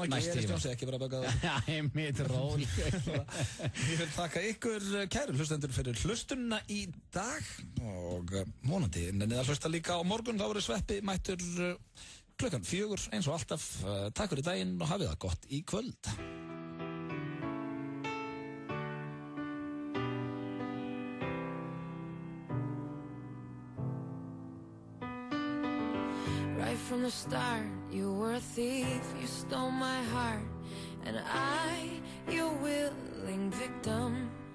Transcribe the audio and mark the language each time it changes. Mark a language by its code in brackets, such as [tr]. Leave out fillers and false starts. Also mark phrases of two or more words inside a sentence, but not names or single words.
[is] Svona gerist, Jónsi, ekki verið að bögga þig. Já, ég mitt ról. Ég vil þakka ykkur kæru hlustendur fyrir hlustunna í dag og vonandi nennið að hlusta líka á morgun. Þá verður Sveppi mættur klukkan 4 eins og alltaf. Takk fyrir daginn og hafið það gott í kvöld. [en] Right from the start, you were a thief, you stole my heart, and I, your willing victim.